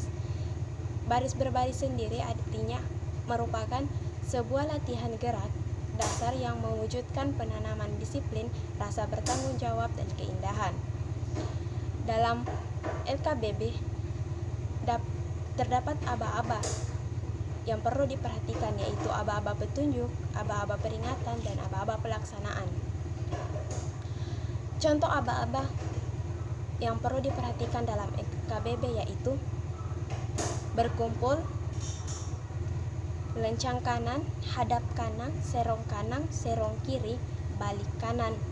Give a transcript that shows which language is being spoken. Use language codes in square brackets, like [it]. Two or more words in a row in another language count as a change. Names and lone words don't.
[id] Baris berbaris sendiri artinya merupakan sebuah latihan gerak dasar yang mewujudkan penanaman disiplin, rasa bertanggung jawab, dan keindahan. Dalam LKBB terdapat aba-aba yang perlu diperhatikan, yaitu aba-aba petunjuk, aba-aba peringatan, dan aba-aba pelaksanaan. Contoh aba-aba yang perlu diperhatikan dalam LKBB yaitu berkumpul, lencang kanan, hadap kanan, serong kiri, balik kanan.